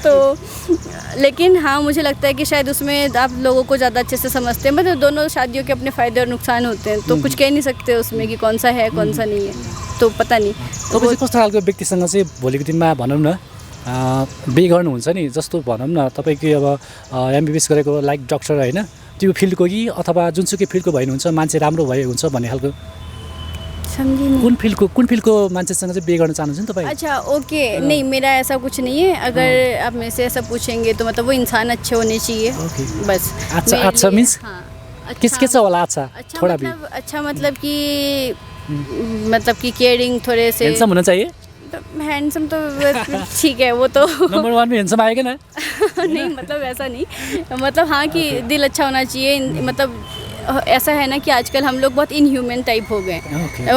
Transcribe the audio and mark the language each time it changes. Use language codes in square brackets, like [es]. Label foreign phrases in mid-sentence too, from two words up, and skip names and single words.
[hi] तो लेकिन हाँ, मुझे लगता है कि शायद उसमें आप लोगों को ज़्यादा अच्छे से समझते हैं, मतलब दोनों शादियों के अपने फ़ायदे और नुकसान होते हैं, तो कुछ कह नहीं सकते उसमें कि कौन सा है कौन सा नहीं है, तो पता नहीं। [ne] तपाईँ चाहिँ कस्तो खालको व्यक्तिसँग चाहिँ भोलिको दिनमा भनौँ न बिहे गर्नुहुन्छ नि, जस्तो भनौँ न तपाईँको अब एमबिबिएस गरेको [en] like doctor [ne] होइन, त्यो फिल्डको कि अथवा जुनसुकै फिल्डको भयो हुन्छ, मान्छे राम्रो भयो हुन्छ भन्ने खालको? [hi] समझी नहीं। [ne] कुन फिल्डको मान्छेसँग चाहिँ बिहे गर्न चाहनुहुन्छ नि तपाईँ? [hi] अच्छा, ओके, नहीं मेरा ऐसा कुछ नहीं है। अगर आप मेरे से ऐसा पूछेंगे तो मतलब वो इंसान अच्छे होने चाहिए, बस। [ne] अच्छा, अच्छा मीन्स किसके छ होला? [hi] अच्छा, थोड़ा भी अच्छा मतलब कि केयरिंग थोड़े से, हैंडसम होना चाहिए। हैंडसम तो ठीक है, वो तो नंबर 1 में हैंडसम आएगा ना? नहीं, मतलब ऐसा नहीं, मतलब हाँ कि दिल अच्छा होना चाहिए। मतलब ऐसा है ना कि आजकल हम लोग बहुत [en] inhuman type [hi] हो गए हैं।